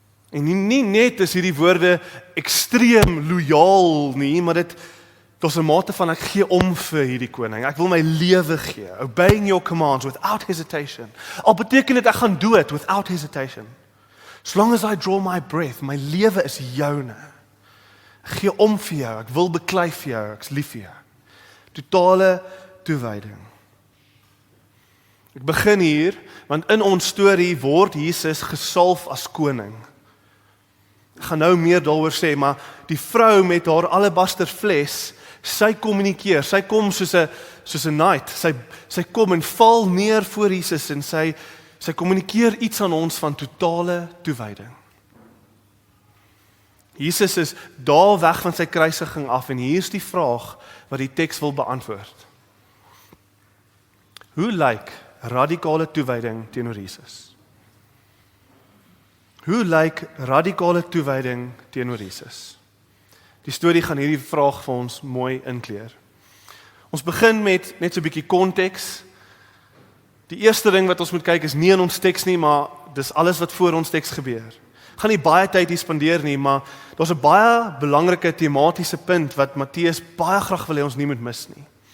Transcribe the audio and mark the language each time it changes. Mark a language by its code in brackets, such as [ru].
[af] En nie net is hierdie woorde ekstreem loyaal nie, maar daar's 'n mate van ek gee om vir hierdie koning. Ek wil my lewe gee. [en] Obeying your commands without hesitation. [af] Al beteken dit ek gaan dood [en] without hesitation. As long as I draw my breath, my [af] lewe is joune. Ek gee om vir jou, ek wil beklei vir jou, ek's lief vir jou. Totale toewyding. Ek begin hier, want in ons storie word Jesus gesalf as koning. Ek gaan nou meer daaroor sê, maar die vrou met haar alabaster fles, sy kommunikeer, sy kom soos 'n knight, sy kom en val neer voor Jesus en sy kommunikeer iets aan ons van totale toewyding. Jesus is daar weg van sy kruisiging af en hier is die vraag wat die teks wil beantwoord. Hoe lyk radikale toewyding teenoor Jesus? Hoe lyk radikale toewyding teenoor Jesus? Die storie gaan hierdie vraag vir ons mooi inkleer. Ons begin met net so 'n bietjie konteks. Die eerste ding wat ons moet kyk is nie in ons teks nie, maar dis alles wat voor ons teks gebeur. Ek gaan nie baie tyd hier spandeer nie, maar daar's 'n baie belangrike tematiese punt wat Matteus baie graag wil hê ons nie moet mis nie.